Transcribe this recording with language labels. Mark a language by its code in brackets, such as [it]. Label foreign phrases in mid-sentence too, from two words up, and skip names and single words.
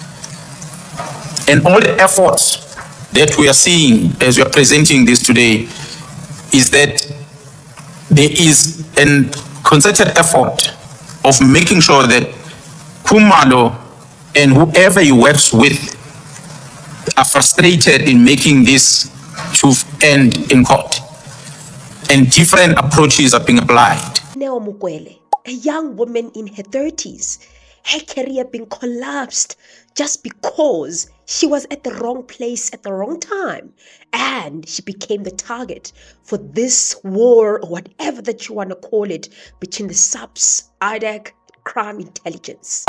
[en] And all the efforts that we are seeing as we are presenting this today is that there is a concerted effort of making sure that Khumalo and whoever he works with are frustrated in making this to end in court. And different approaches are being applied. Dineo Mokwele, a young woman in her 30s, her career being collapsed just because she was at the wrong place at the wrong time, and she became the target for this war, or whatever that you want to call it, between the SAPS, IDAC, crime intelligence.